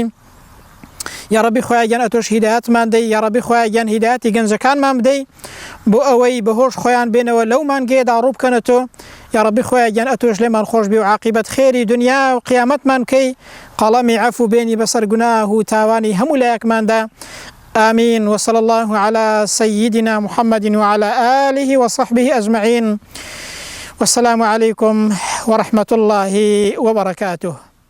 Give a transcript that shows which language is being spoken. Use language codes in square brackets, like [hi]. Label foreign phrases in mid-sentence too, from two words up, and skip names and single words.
[ckb] یا ڕەبی خۆیان ئەتۆش هیدایەتمان دەی، یا ڕەبی خۆیان هیدایەتی گەنجەکانمان بدەی بۆ ئەوەی بەهۆش خۆیان بێنەوە لەو مانگەیەدا ڕوو بکەنەوە. یا ڕەبی خۆیان ئەتۆش لێمان خۆش بێ و عاقبەت خێری دنیا و قیامەتمان کەی، قەڵەمی عەفو بێنی بەسەر گوناه و تاوانی هەموو لایەکماندا. [ar] آمين. وصلى الله على سيدنا محمد وعلى آله وصحبه أجمعين. والسلام عليكم ورحمة الله وبركاته.